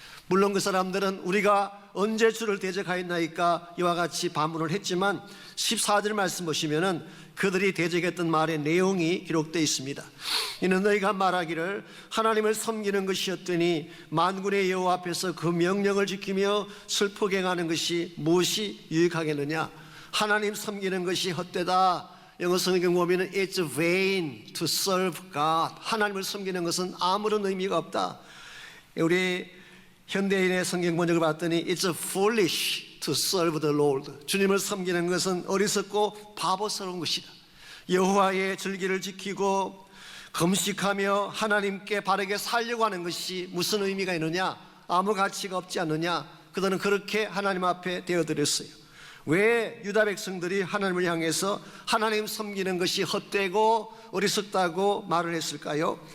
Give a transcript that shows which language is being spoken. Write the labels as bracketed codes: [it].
[ko] 물론 그 사람들은 우리가 언제 주를 대적하였나이까 이와 같이 반문을 했지만 14절 말씀 보시면은 그들이 대적했던 말의 내용이 기록되어 있습니다. 이는 너희가 말하기를 하나님을 섬기는 것이었더니 만군의 여호와 앞에서 그 명령을 지키며 슬프게 행하는 것이 무엇이 유익하겠느냐. 하나님 섬기는 것이 헛되다. 영어 성경 보면은 [en] It's vain to serve God. [ko] 하나님을 섬기는 것은 아무런 의미가 없다. 우리 현대인의 성경 번역을 봤더니 [en] It's foolish to serve the Lord. [ko] 주님을 섬기는 것은 어리석고 바보스러운 것이다. 여호와의 절기를 지키고 금식하며 하나님께 바르게 살려고 하는 것이 무슨 의미가 있느냐? 아무 가치가 없지 않느냐? 그들은 그렇게 하나님 앞에 되어드렸어요. 왜 유다 백성들이 하나님을 향해서 하나님 섬기는 것이 헛되고 어리석다고 말을 했을까요?